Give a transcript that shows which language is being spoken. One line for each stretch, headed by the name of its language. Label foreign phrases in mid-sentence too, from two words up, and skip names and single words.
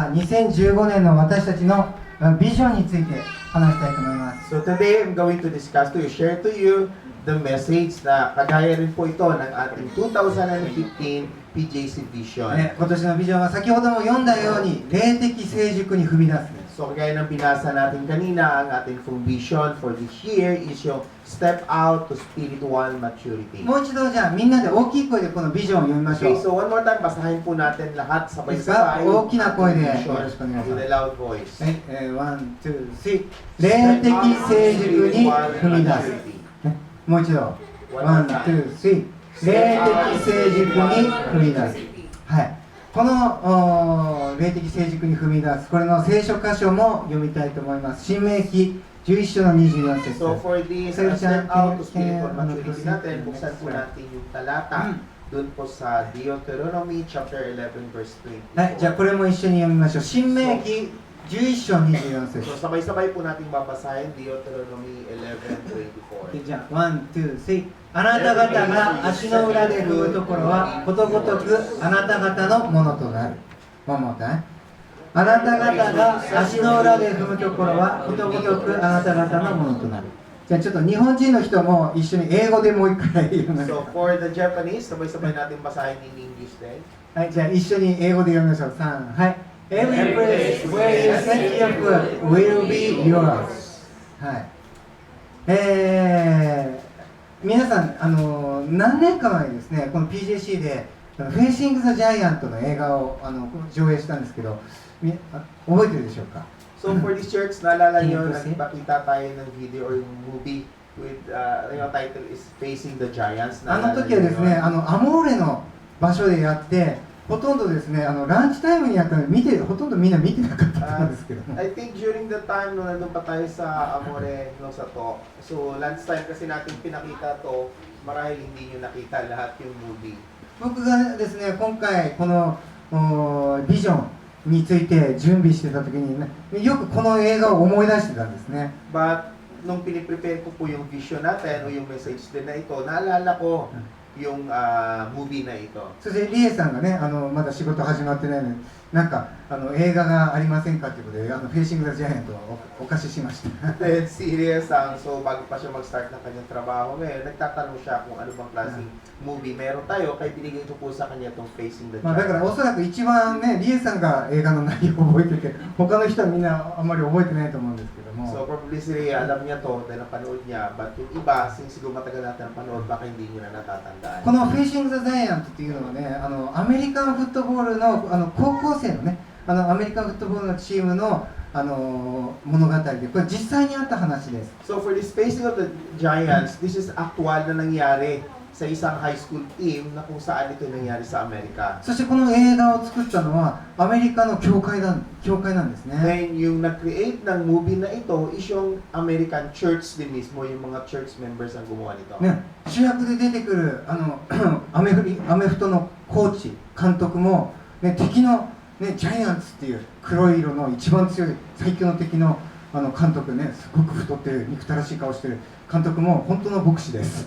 Japanese: 2015 年の私たちのビジョンについて話したいと思います。
English: So today, I'm going to discuss to you, share to you the message
Filipino: na kagaya rin po ito ng ating
English: 2015 PJC Vision.
Japanese: 今年のビジョンは先ほども読んだように霊的成熟に踏み出す。
English: So
Filipino: kagaya ng binasa natin kanina, ang ating
English: full vision for this year is yung step out to spiritual maturity.
Japanese: もう一度じゃあみんなで大きい声でこのビジョンを読みましょ
English: Okay,
Japanese: う。
English: so one more time,
Filipino: basahin po natin lahat
Japanese: いい
Filipino: sabay-sabay
Japanese: ですか？大きな声で
English: vision
Japanese: よろしくお願いしま
English: with
Japanese: す。
English: a loud voice.
Japanese: はい、ワン、ツー、スリー。霊的成熟に踏み出す。もう一度。ワン、ツー、スリー。霊的成熟に踏み出す。はい。この霊的成熟に踏み出す。これの聖書箇所も読みたいと思います。新明記11章の24節。
English: So for this step out to spiritual maturity
Filipino: natin, buksan po natin yung talata dun po sa Deuteronomy
English: chapter 11 verse 20.
Japanese: はい、じゃあこれも一緒に読みましょう。新明記11章24節。
Filipino: So sabay-sabay po natin babasahin Deuteronomy 11:24.
Japanese: じゃあ、ワン、ツー、スリー。あなた方が足の裏で踏むところは、ことごとくあなた方のものとなる。
English: One more time.
Japanese: あなた方が足の裏で踏むところは、ことごとくあなた方のものとなる。じゃあちょっと日本人の人も一緒に英語でもう一回読みましょ
English: So for the Japanese,
Filipino: sabay-sabay natin basahin
English: in English
Filipino: din.
Japanese: う。はい、じゃあ一緒に英語で読みましょう。3、
English: はい。Every place where you set your foot will be yours.
Japanese: はい。皆さん、何年か前にですね、この PJC でフェイシング・ザ・ジャイアントの映画を上映したんですけど、覚えてるでしょうか？
English: So for this church,
Filipino: naalala nyo, nagpakita tayo ng
English: video or movie with, yung title is Facing the Giants.
Japanese: あの時はですね、アモーレの場所でやって、ほとんどですね、ランチタイムにやったのでほとんどみんな見てなかったんですけども。
English: I think during the time
Filipino: nung nandun pa tayo sa Amore no sa to. So
English: lunch time
Filipino: kasi natin pinakita to, marahil hindi nyo nakita lahat yung movie.
Japanese: 僕がですね、今回このビジョンについて準備してた時に、よくこの映画を思い出してたんですね。
Filipino: But nung piniprepare ko po yung vision natin o yung message din na ito, naalala ko yung movie na ito.
Japanese: そしてリエさんがね、まだ仕事始まってないのに、なんか映画がありませんかということで、フェイシング・ザ・ジャイアントをお貸ししました。
Filipino: Then serious ang so bago pa siya mag-start ng kanyang trabaho ngayon, nagtatanong siya kung ano bang klaseng movie meron tayo, kaya binigay ko po sa kanya itong Facing the
Japanese: だから
Filipino: Giants.
Japanese: おそらく一番ね、リエさんが映画の内容を覚えてて、他の人はみんなあんまり覚えてないと思うんですけども。
Filipino: So probably si Rhea, alam niya to dahil napanood niya, but yung iba, since siguro matagal natin napanood, baka hindi niyo na natatandaan.
Japanese: このフェイシング・ザ・ジャイアントっていうのはね、アメリカンフットボールの高校生のね、アメリカンフットボールのチームの物語で、これ実際にあった話です。
English: So for this
Filipino: Facing of the Giants,
English: this is actual
Filipino: na nangyari sa isang
English: high school team
Filipino: na kung saan ito nangyari sa Amerika.
Japanese: そしてこの映画を作ったのはアメリカの教会なんですね。
Filipino: Then yung nag-create ng movie na ito is yung
English: American church
Filipino: din mismo, yung mga
English: church members
Filipino: ang gumawa nito.
Japanese: ね、主役で出てくるアメフトのコーチ、監督も、ね、敵の、ね、ジャイアンツっていう黒い色の一番強い最強の敵の監督ね、すごく太ってる憎たらしい顔してる監督も本当の牧師です。